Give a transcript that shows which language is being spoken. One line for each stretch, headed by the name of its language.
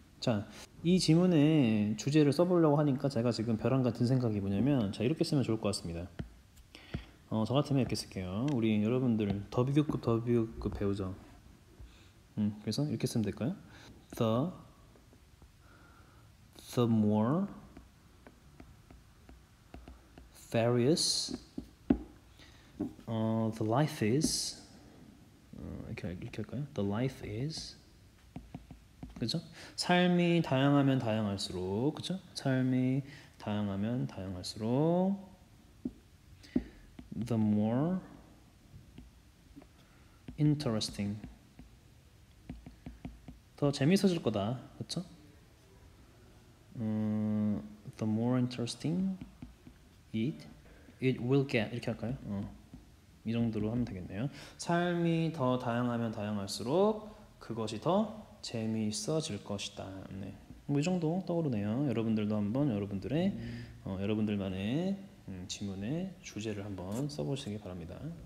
Korean: 자, 이 지문에 주제를 써보려고 하니까 제가 지금 벼랑 같은 생각이 뭐냐면 자 이렇게 쓰면 좋을 것 같습니다. 저 같으면 이렇게 쓸게요. 우리 여러분들 더 비교급 배우죠. 그래서 이렇게 쓰면 될까요?
English: The more various the life is
Korean: 이렇게 할까요?
English: The life is
Korean: 그죠? 삶이 다양하면 다양할수록 그죠? 삶이 다양하면 다양할수록
English: the more interesting
Korean: 더 재밌어질 거다. 그쵸?
English: The more interesting it will get
Korean: 이렇게 할까요? 이 정도로 하면 되겠네요. 삶이 더 다양하면 다양할수록 그것이 더 재미있어질 것이다. 네. 뭐 이 정도 떠오르네요. 여러분들도 한번 여러분들만의 지문의 주제를 한번 써보시기 바랍니다.